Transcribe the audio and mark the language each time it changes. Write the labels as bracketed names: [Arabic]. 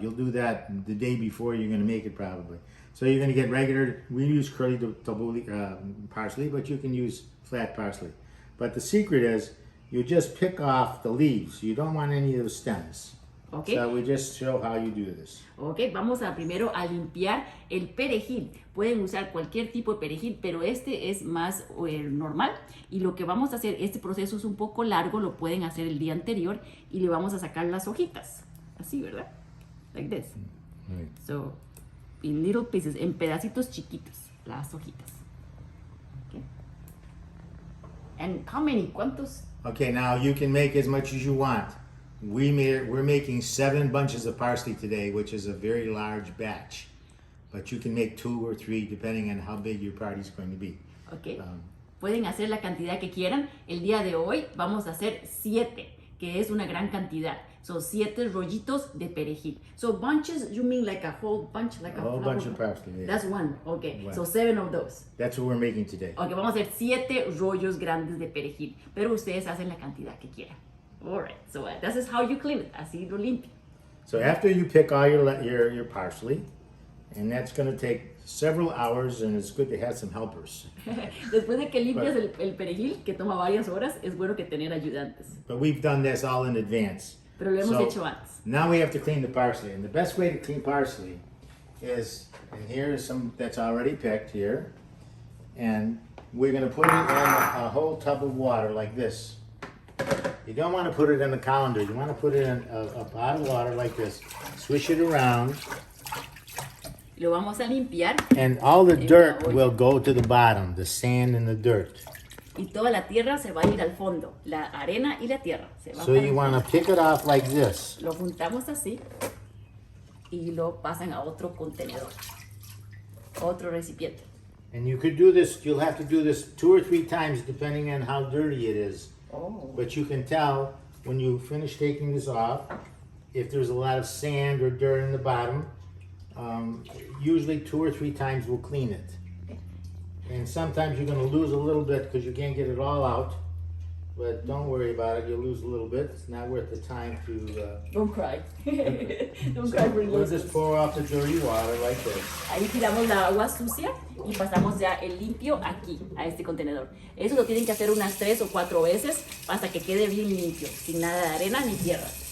[English] You'll do that the day before you're gonna make it probably. So you're gonna get regular, we use curly tabouli parsley, but you can use flat parsley. But the secret is, you just pick off the leaves. You don't want any of the stems. Okay. So we just show how you do this. [Spanish] Ok, vamos primero a limpiar el perejil. Pueden usar cualquier tipo de perejil, pero este es más normal. Y lo que vamos a hacer, este proceso es un poco largo, lo pueden hacer el día anterior y le vamos a sacar las hojitas. Así, ¿verdad? [English] Like this. Right. So, in little pieces, [Spanish] en pedacitos chiquitos, las hojitas. [English] Okay. And how many? [Spanish] ¿Cuántos? [English] Okay, now you can make as much as you want. We're making 7 bunches of parsley today, which is a very large batch. But you can make 2 or 3 depending on how big your party is going to be. Okay. [Spanish] Pueden hacer la cantidad que quieran. El día de hoy vamos a hacer 7, que es una gran cantidad. Son 7 rollitos de perejil. [English] So bunches, you mean like a whole bunch? Like a whole bunch of parsley, yeah. That's one. Okay. One. So 7 of those. That's what we're making today. [Spanish] Okay, vamos a hacer 7 rollos grandes de perejil. Pero ustedes hacen la cantidad que quieran. [English] Alright, so this is how you clean it. [Spanish] Así lo limpio. [English] So after you pick all your parsley, and that's going to take several hours, and it's good to have some helpers. [Spanish] Después de que limpias el perejil, que toma varias horas, es bueno que tener ayudantes. [English] But we've done this all in advance. [Spanish] Pero lo hemos hecho antes. [English] Now we have to clean the parsley, and the best way to clean parsley is, and here is some that's already picked here, and we're going to put it in a whole tub of water like this. You don't want to put it in a colander. You want to put it in a pot of water like this. Swish it around. [Spanish] Lo vamos a limpiar. [English] And all the dirt will go to the bottom, the sand and the dirt. [Spanish] Y toda la tierra se va a ir al fondo. La arena y la tierra se van. [English] So you want to pick it off like this. [Spanish] Lo juntamos así y lo pasan a otro contenedor, otro recipiente. [English] And you could do this, you'll have to do this 2 or 3 times depending on how dirty it is. Oh. But you can tell when you finish taking this off, if there's a lot of sand or dirt in the bottom, usually 2 or 3 times we'll clean it. Okay. And sometimes you're going to lose a little bit because you can't get it all out. But don't worry about it, you'll lose a little bit. It's not worth the time to... Don't cry. Don't cry for We'll just pour off the dirty water like this. [Spanish] Ahí tiramos la agua sucia y pasamos ya el limpio aquí, a este contenedor. Eso lo tienen que hacer unas 3 o 4 veces hasta que quede bien limpio, sin nada de arena ni tierra.